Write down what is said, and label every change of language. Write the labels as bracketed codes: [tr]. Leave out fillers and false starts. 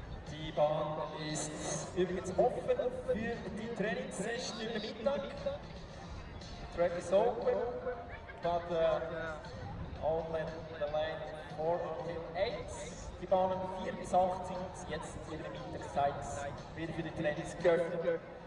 [de] Die Bahn ist übrigens offen für die Trainingssession über Mittag. [en] Track is open, but only the lane 4 until 8. [de] Die Bahnen 4 bis 8 sind jetzt in der Mittagszeit wieder für die Trainings geöffnet.